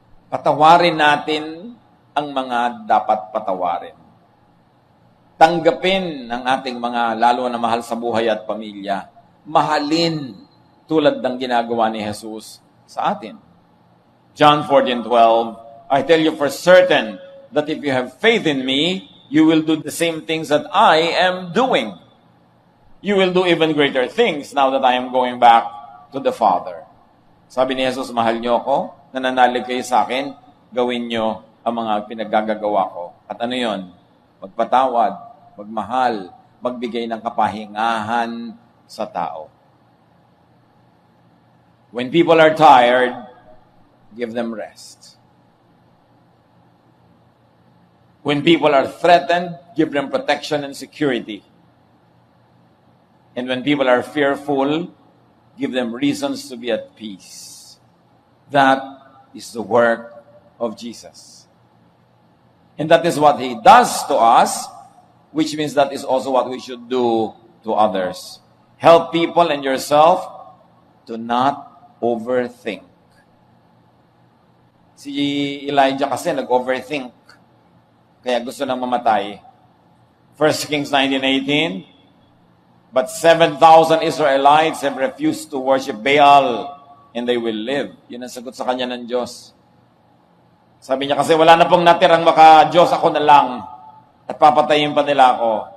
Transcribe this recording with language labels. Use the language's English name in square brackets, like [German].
[Filipino] Patawarin natin ang mga dapat patawarin. Tanggapin ang ating mga lalo na mahal sa buhay at pamilya. Mahalin tulad ng ginagawa ni Jesus sa atin. [English] John 14:12, I tell you for certain that if you have faith in me, you will do the same things that I am doing. You will do even greater things now that I am going back to the Father. [Filipino] Sabi ni Jesus, mahal niyo ako, nananalig kayo sa akin, gawin niyo ang mga pinaggagawa ko. At ano yon? Magpatawad, magmahal, magbigay ng kapahingahan sa tao. [English] When people are tired, give them rest. When people are threatened, give them protection and security. And when people are fearful, give them reasons to be at peace. That is the work of Jesus. And that is what He does to us, which means that is also what we should do to others. Help people and yourself to not overthink. [Filipino] Si Elijah kasi nag-overthink. Kaya gusto nang mamatay. [English] 1 Kings 19:18, but 7,000 Israelites have refused to worship Baal and they will live. [Filipino] Yun ang sagot sa kanya ng Diyos. Sabi niya kasi wala na pong natirang maka-Diyos, ako na lang. At papatayin pa nila ako.